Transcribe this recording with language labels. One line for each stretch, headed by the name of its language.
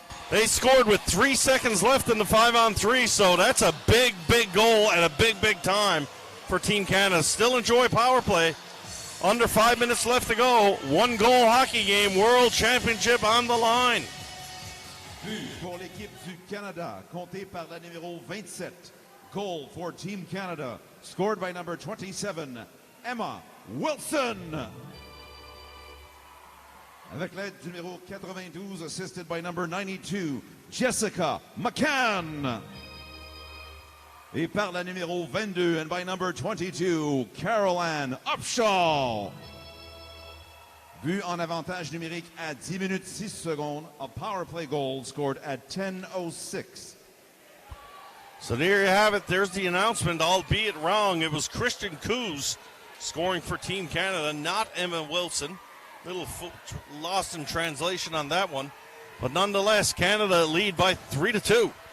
English: They scored with 3 seconds left in the 5-on-3, so that's a big, big goal at a big, big time for Team Canada. Still enjoy power play. Under 5 minutes left to go. 1-goal hockey game, World Championship on the line.
French: But pour l'équipe du Canada, compté par la numéro 27.
English: Goal for Team Canada, scored by number 27, Emma Wilson.
French: Avec l'aide du numéro 92,
English: assisted by number 92,
French: Jessica McCann. Et par la numéro 22,
English: and by number 22,
French: Caroline Upshall. But en avantage numérique à 10 minutes 6 secondes.
English: A power play goal scored at 10:06. So there you have it. There's the announcement, albeit wrong. It was Christian Coos scoring for Team Canada, not Emma Wilson. Little lost in translation on that one. But nonetheless, Canada lead by 3-2.